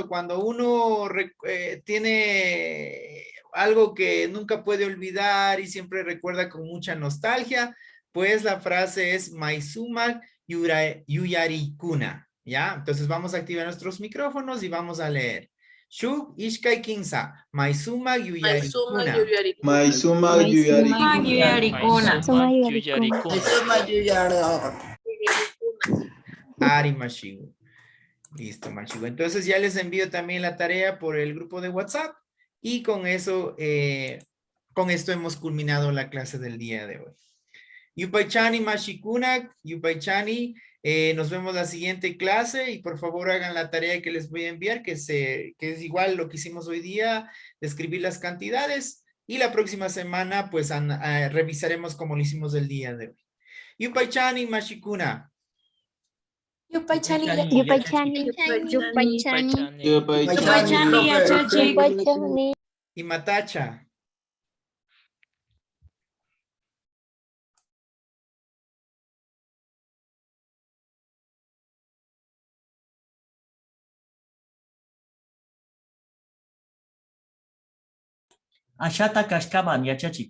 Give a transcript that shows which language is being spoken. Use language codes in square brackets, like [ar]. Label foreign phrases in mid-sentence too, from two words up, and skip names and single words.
[es] Cuando uno tiene algo que nunca puede olvidar y siempre recuerda con mucha nostalgia, pues la frase es [qu] Maisumak Yuyarikuna, [es] ¿ya? Entonces vamos a activar nuestros micrófonos y vamos a leer. [qu] Shuk Ishkai Kinsa, Maisumak Yuyarikuna. Maisumak Yuyarikuna. Ari Mashigu. [es] Listo, Mashigu. Entonces ya les envío también la tarea por el grupo de WhatsApp y con eso, con esto hemos culminado la clase del día de hoy. [qu] Yupaychani Mashikunak, Yupaychani, [es] nos vemos la siguiente clase y por favor hagan la tarea que les voy a enviar, que es igual lo que hicimos hoy día, de escribir las cantidades y la próxima semana pues revisaremos como lo hicimos el día de hoy. [qu] Yupaychani Mashikuna. Yupaychani. Y Matacha. Ashata kashkaman yachachik.